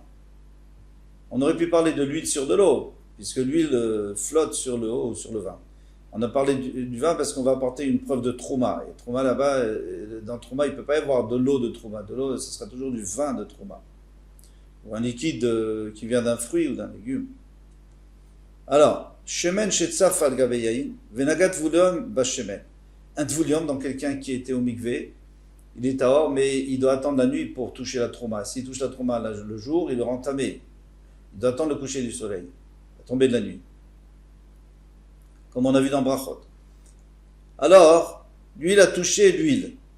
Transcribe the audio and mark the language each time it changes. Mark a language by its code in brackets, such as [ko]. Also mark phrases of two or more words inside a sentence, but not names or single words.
[fr] On aurait pu parler de l'huile sur de l'eau, puisque l'huile flotte sur le eau ou sur le vin. On a parlé du vin parce qu'on va apporter une preuve de trouma. Et trouma là-bas, dans trouma, il ne peut pas y avoir de l'eau de trouma. De l'eau, ce sera toujours du vin de trouma. Ou un liquide qui vient d'un fruit ou d'un légume. Alors, [he] שמן שצף על גבי יין, ונגע טבול יום בשמן. [fr] Un tvulium, donc quelqu'un qui était au mikvé, il est tahor, mais il doit attendre la nuit pour toucher la trouma. S'il touche la trouma le jour, il le rend tamé. Il doit attendre le coucher du soleil, la tombée de la nuit. Comme on a vu dans Brachot. Alors, lui, il a touché l'huile.